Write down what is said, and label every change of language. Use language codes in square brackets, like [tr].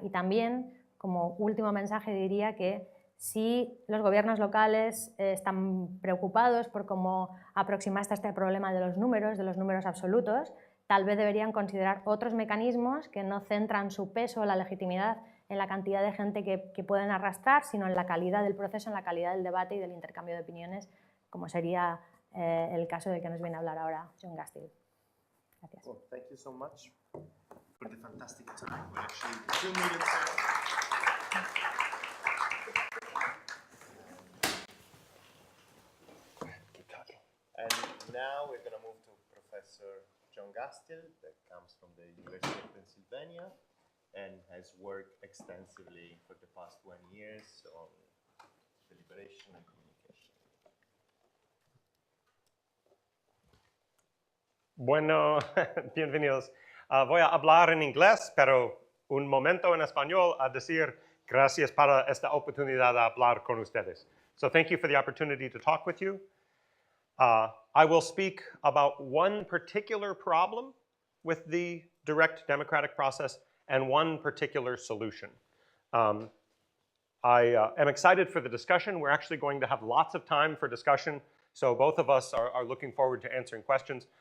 [es] Y también, como último mensaje, diría que si los gobiernos locales están preocupados por cómo aproximarse a este problema de los números absolutos, tal vez deberían considerar otros mecanismos que no centran su peso o la legitimidad en la cantidad de gente que pueden arrastrar, sino en la calidad del proceso, en la calidad del debate y del intercambio de opiniones, como sería el caso del que nos viene a hablar ahora John Gastil. Gracias. [en] Well, thank you so much for the fantastic time. We're actually 2 minutes. Keep talking. And now we're going to move to Professor John Gastil, that comes from the University of Pennsylvania and has worked extensively for the past 20 years on deliberation and communication. [es] Bueno, bienvenidos. Voy a hablar en inglés, pero un momento en español a decir gracias para esta oportunidad de hablar con ustedes. [en] So thank you for the opportunity to talk with you. I will speak about one particular problem with the direct democratic process and one particular solution. I am excited for the discussion. We're actually going to have lots of time for discussion, so both of us are looking forward to answering questions.